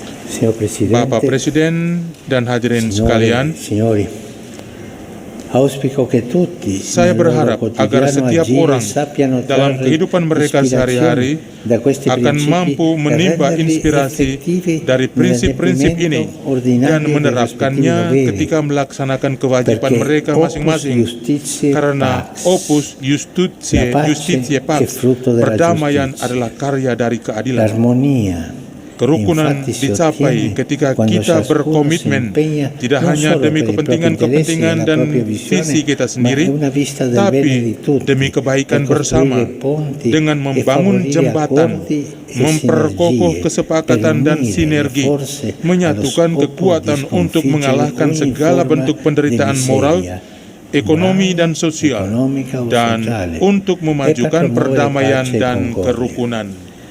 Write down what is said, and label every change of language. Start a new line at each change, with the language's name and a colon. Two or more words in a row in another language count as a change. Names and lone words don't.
Italian: Signor Presidente,
Indonesian: Bapak Presiden dan hadirin sekalian,
Italian: signori, auspico che tutti
Indonesian: saya berharap agar setiap orang dalam kehidupan mereka sehari-hari akan mampu menimba inspirasi dari prinsip-prinsip ini dan menerapkannya ketika melaksanakan kewajiban mereka masing-masing, karena
Latin: opus justitiae pax,
Indonesian: perdamaian adalah karya dari keadilan. Kerukunan dicapai ketika kita berkomitmen tidak hanya demi kepentingan-kepentingan dan visi kita sendiri, tapi demi kebaikan bersama dengan membangun jembatan, memperkokoh kesepakatan dan sinergi, menyatukan kekuatan untuk mengalahkan segala bentuk penderitaan moral, ekonomi dan sosial, dan untuk memajukan perdamaian dan kerukunan.